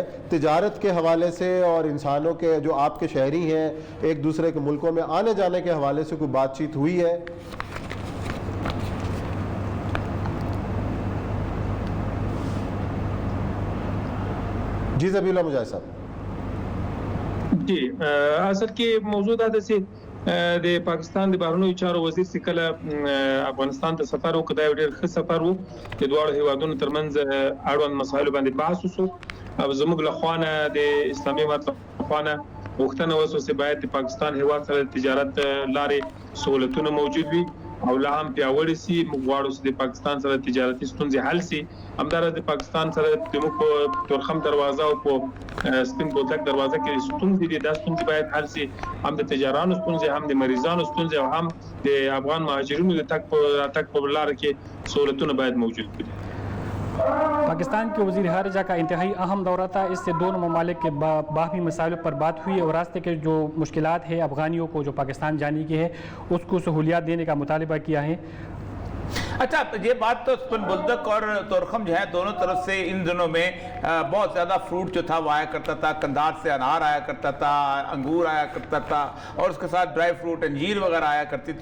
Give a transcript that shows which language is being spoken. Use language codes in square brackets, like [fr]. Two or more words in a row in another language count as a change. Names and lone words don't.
[ur] تجارت کے حوالے سے اور انسانوں کے جو آپ کے شہری ہیں ایک دوسرے کے ملکوں میں آنے جانے کے حوالے سے کوئی بات چیت ہوئی ہے؟ جی ذبیح اللہ مجاہد صاحب۔ [ps] جی اصل کې موضوع دا ده چې د پاکستان د بهرنیو چارو وزیر چې کله افغانستان ته سفر وکړ، دا یو ډېر ښه سفر و، د دواړو هیوادونو ترمنځ اړوند مسایلو باندې بحث وشو، او زموږ له خوا نه د اسلامي امارت له خوا نه غوښتنه وشوه چې باید د پاکستان هیواد سره د تجارت لارې سهولتونه موجود وي او لا هم پیاوړي سي. موږ غواړو چې د پاکستان سره تجارتي ستونزې حل سي، همداراز د پاکستان سره زموږ په تورخم دروازه او په سپین بولدک دروازه کې ستونزې دي، دا ستونزې باید حل سي، هم د تجارانو ستونزې، هم د مریضانو ستونزې، او هم د افغان مهاجرینو د تګ په لاره کې سهولتونه باید موجود وي. [ur] پاکستان کے وزیر خارجہ کا انتہائی اہم دورہ تھا، اس سے دونوں ممالک کے باہمی مسائلوں پر بات ہوئی اور راستے کے جو مشکلات ہیں افغانیوں کو جو پاکستان جانے کی ہے اس کو سہولیات دینے کا مطالبہ کیا ہے۔ اچھا، یہ بات تو سپن بلدک اور تورخم جو ہے دونوں طرف سے ان دنوں میں بہت زیادہ فروٹ جو تھا وہ آیا کرتا تھا، قندھار سے انار آیا کرتا تھا، انگور آیا کرتا تھا، اور اس کے ساتھ [en] dry fruit [ur] انجیر وغیرہ آیا کرتی تھی۔